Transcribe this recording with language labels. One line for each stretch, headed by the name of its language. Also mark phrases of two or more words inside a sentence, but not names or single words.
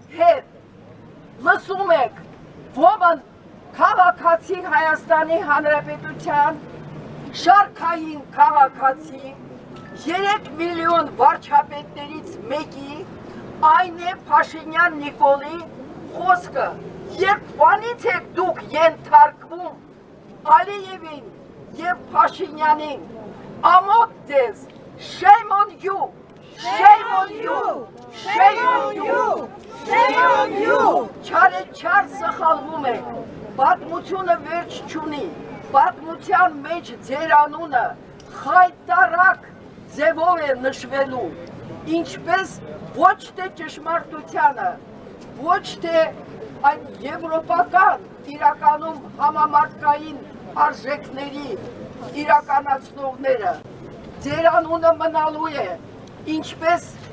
Armenian: հետ լսում եք ոմն քաղաքացի Հայաստանի Հանրապետության շարքային քաղաքացի 3 միլիոն վարչապետներից մեկի այն է Փաշինյան Նիկոլի խոսքը, երբանից եք դուք ենթարկվում Ալիևին եւ Փաշինյանին, ամոթ ձեզ,
English: shame on you, shame on you, shame on you, shame on you,
Armenian: չարեչար սխալվում եք, պատմությունը վերջ չունի, պատմության մեջ ձեր անունը խայտարակ ձևով է նշվելու, ինչպես ոչ թե ճշմարտությանը, ոչ թե այդ եվրոպական իրականում համամարտկային արժեքների իրականացնողները, ձեր անունը մնալու է, ինչպես